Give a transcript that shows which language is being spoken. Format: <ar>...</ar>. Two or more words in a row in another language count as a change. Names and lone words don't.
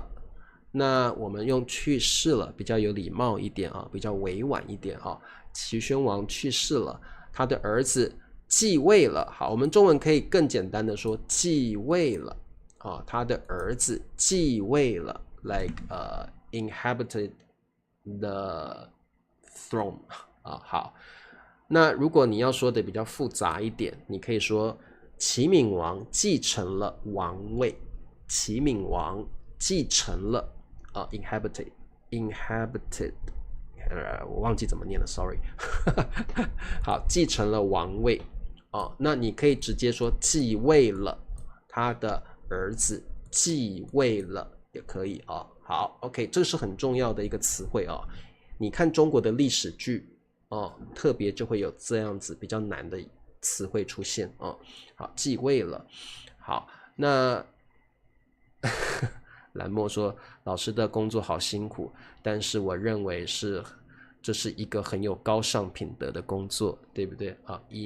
<zh>那我們用去世了比較有禮貌一點啊，比較委婉一點啊。齊宣王去世了，他的兒子繼位了。好，我們中文可以更簡單的說繼位了啊，他的兒子繼位了 ，</zh> <en>like inhabited the throne</en> <zh>啊。好，那如果你要說的比較複雜一點，你可以說齊閔王繼承了王位，齊閔王繼承了 inhabited，我忘記怎麼念了 ，sorry 。好，繼承了王位。那你可以直接說繼位了，他的兒子繼位了也可以啊。好 ，OK， 這是很重要的一個詞彙啊。你看中國的歷史劇特別就會有這樣子比較難的詞彙出現啊。好，繼位了。好，那藍墨說老師的工作好辛苦，但是我認為這是一個很有高尚品德的工作，對不對啊</zh>